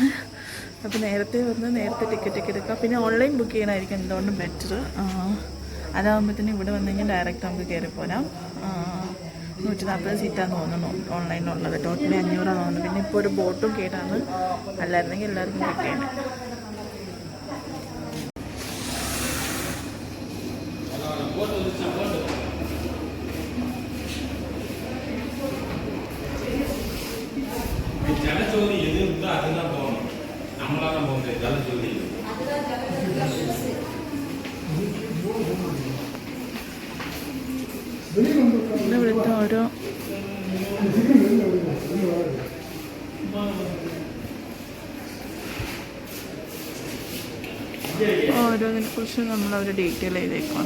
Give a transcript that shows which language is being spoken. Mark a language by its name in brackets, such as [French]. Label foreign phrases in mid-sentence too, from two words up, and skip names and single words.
[Malayalam] അപ്പോൾ നേരത്തെ ടിക്കറ്റൊക്കെ എടുക്കുക. പിന്നെ [English] online book [Malayalam] ചെയ്യണമായിരിക്കും എന്തുകൊണ്ടും ബെറ്റർ. അതാകുമ്പോഴത്തേനും ഇവിടെ വന്നു കഴിഞ്ഞാൽ ഡയറക്റ്റ് നമുക്ക് കയറിപ്പോരാം. 140 സീറ്റാന്ന് തോന്നുന്നു ഓൺലൈനിലുള്ളത്. ടോട്ടലി 500 തോന്നുന്നു. പിന്നെ ഇപ്പോൾ ഒരു ബോട്ടും കേട്ടാണ്. അല്ലായിരുന്നെങ്കിൽ എല്ലാവർക്കും കിട്ടിയാണ്. [Tamil] ஜலஜோதி எது இருந்தால் அதுதான் போகணும். நம்மளால போக முடியாது. ஜலஜோதி [Malayalam] ഇവിടുത്തെ ഓരോന്നിനെ കുറിച്ച് നമ്മളവർ ഡീറ്റെയിൽ ചെയ്തേക്കാണ്.